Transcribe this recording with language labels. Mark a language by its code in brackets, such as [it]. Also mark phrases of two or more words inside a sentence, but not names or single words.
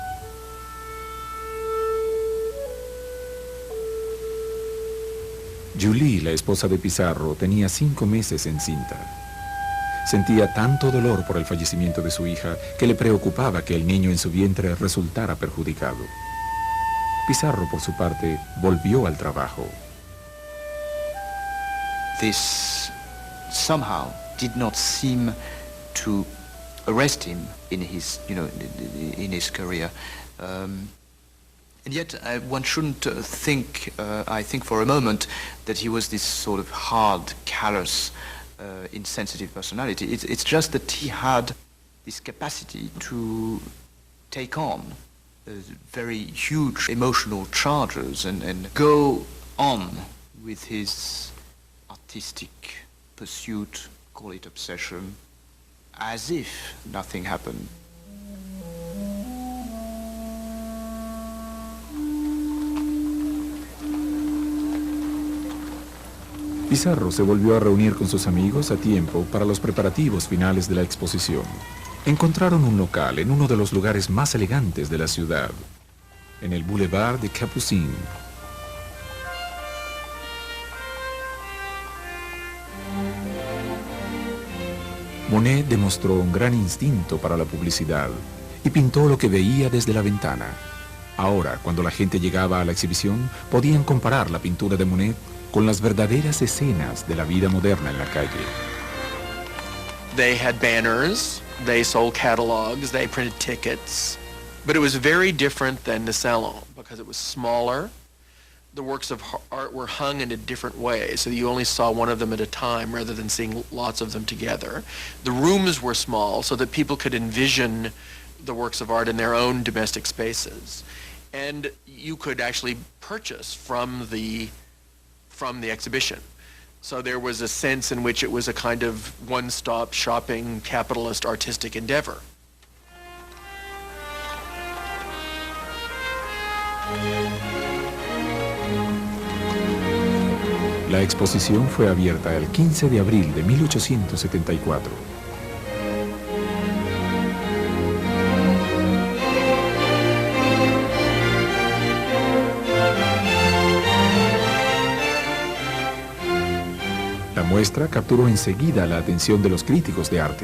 [es] Julie, la esposa de Pissarro, tenía 5 meses encinta. Sentía tanto dolor por el fallecimiento de su hija que le preocupaba que el niño en su vientre resultara perjudicado. Pissarro, por su parte, volvió al trabajo. [en] This somehow did not seem to arrest him in his, in his career. And yet, one shouldn't think, I think for a moment, that he was this sort of hard, callous, insensitive personality. It's just that he had this capacity to take on very huge emotional charges and go on with his artistic pursuit, call it obsession, as if nothing happened. [es] Pissarro se volvió a reunir con sus amigos a tiempo para los preparativos finales de la exposición. Encontraron un local en uno de los lugares más elegantes de la ciudad, en el Boulevard des Capucines. Monet demostró un gran instinto para la publicidad y pintó lo que veía desde la ventana. Ahora, cuando la gente llegaba a la exhibición, podían comparar la pintura de Monet con las verdaderas escenas de la vida moderna en la calle. [en] They had banners, they sold catalogs, they printed tickets, but it was very different than the salon because it was smaller. The works of art were hung in a different way, so you only saw one of them at a time rather than seeing lots of them together. The rooms were small so that people could envision the works of art in their own domestic spaces. And you could actually purchase from the exhibition. So there was a sense in which it was a kind of one-stop shopping capitalist artistic endeavor. [es] La exposición fue abierta el 15 de abril de 1874. La muestra capturó enseguida la atención de los críticos de arte.